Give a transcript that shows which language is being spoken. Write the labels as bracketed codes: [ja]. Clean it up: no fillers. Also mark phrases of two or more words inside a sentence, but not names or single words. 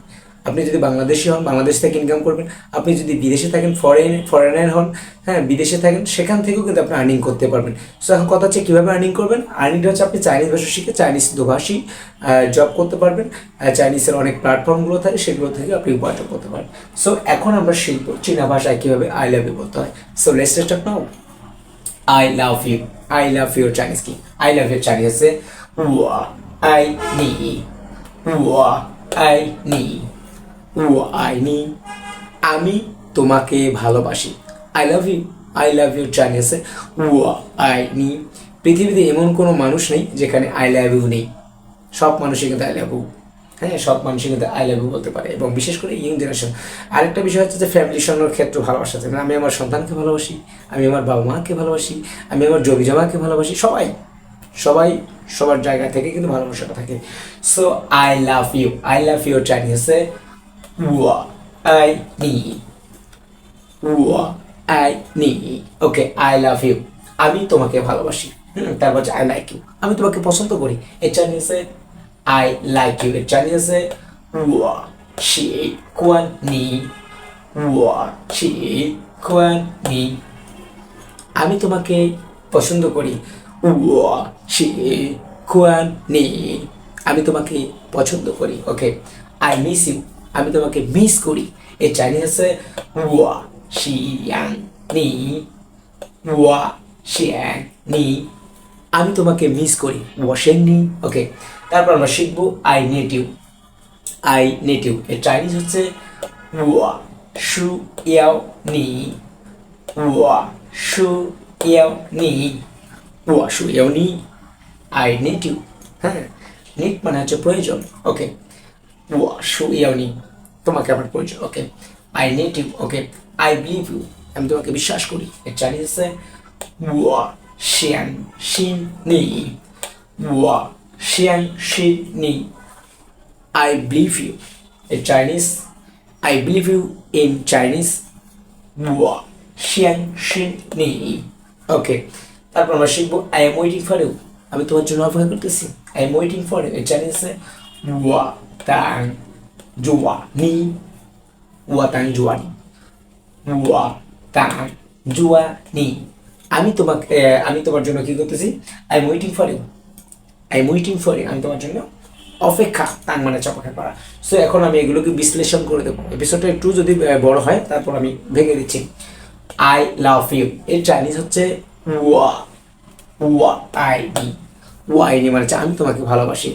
[bn] আপনি যদি বাংলাদেশি হন, বাংলাদেশ থেকে ইনকাম করবেন। আপনি যদি বিদেশে থাকেন, ফরেনার হন, হ্যাঁ, বিদেশে থাকেন, সেখান থেকেও কিন্তু আপনি আর্নিং করতে পারবেন। সো এখন কথা হচ্ছে কীভাবে আর্নিং করবেন। আর্নিংটা হচ্ছে আপনি চাইনিজ ভাষা শিখে চাইনিজ দোভাষী জব করতে পারবেন। চাইনিজের অনেক প্ল্যাটফর্মগুলো থাকে, সেগুলো থেকে আপনি উপার্জন করতে পারবেন। সো এখন আমরা শিখব চীনা ভাষায় কীভাবে [en] I love you [bn] বলতে হয়। [en] So let's start now. I love you. I love your Chinese কি? I love your Chinese [bn] আছে [zh] 我爱你我爱你我爱你 [bn] আমি তোমাকে ভালোবাসি। [en] I love you. I love your Chinese [bn] আছে [zh] 我爱你 [bn] পৃথিবীতে এমন কোনো মানুষ নেই যেখানে [en] I love you [bn] নেই। সব মানুষই কিন্তু [en] I love you, [bn] হ্যাঁ, সব মানুষই কিন্তু [en] I love you [bn] বলতে পারে, এবং বিশেষ করে [en] young generation. [bn] আরেকটা বিষয় হচ্ছে যে ফ্যামিলি সঙ্গের ক্ষেত্রে ভালোবাসা আছে। আমি আমার সন্তানকে ভালোবাসি, আমি আমার বাবা মাকে ভালোবাসি, আমি আমার জমি জমাকে ভালোবাসি। সবাই সবার জায়গা থেকে কিন্তু ভালোবাসাটা থাকে। সো [en] I love you [bn] চাইনিজ আছে [zh] 我爱你我爱你 [bn] ওকে। [en] I love you [bn] আমি তোমাকে ভালোবাসি। তারপর হচ্ছে [en] I like you [bn] আমি তোমাকে পছন্দ করি। এর চাইনিজ আছে [en] I like you. [bn] এর চাইনিজ আছে [zh] 我喜欢你我喜欢你 [bn] আমি তোমাকে পছন্দ করি [zh] 我喜欢你 [bn] আমি তোমাকে পছন্দ করি। ওকে। [en] I miss you [bn] আমি তোমাকে মিস করি। এর চাইনিজ আছে [zh] 我喜欢你我喜欢你 [bn] আমি তোমাকে মিস করি ওয়াশেননি। ওকে। তারপর আমরা শিখবো [en] I need you [bn] এর চাইনিজ হচ্ছে [zh] 我需要你我需要你我需要你 [en] I need you. [bn] হ্যাঁ, নেট মানে হচ্ছে প্রয়োজন। ওকে। [zh] 我需要你 [bn] তোমাকে আমার প্রয়োজন। ওকে। [en] I need you. [bn] ওকে। [en] I believe you [bn] আমি তোমাকে বিশ্বাস করি। এর চাইনিজ হচ্ছে [zh] 我相信你我相信你 [en] I believe you. In Chinese, I believe you in Chinese. [zh] 我相信你 ওকে। [bn] তারপর আমরা শিখবো [en] I am waiting for you [bn] আমি তোমার জন্য অপেক্ষা করতেছি। [en] I am waiting for you [bn] এর চাইনিজ আছে [zh] 我等着你我等着你我等着你 [bn] আমি তোমার জন্য কি করতেছি। [en] I am waiting for you [bn] আমি তোমার জন্য অপেক্ষা, তার মানে অপেক্ষা করা। সো এখন আমি এগুলোকে বিশ্লেষণ করে দেবো। এপিসোডটা একটু যদি বড় হয় তারপর আমি ভেঙে দিচ্ছি। [en] I love you [bn] এর চাইনিজ হচ্ছে [zh] 我我爱你 [bn] মানে আমি তোমাকে ভালোবাসি।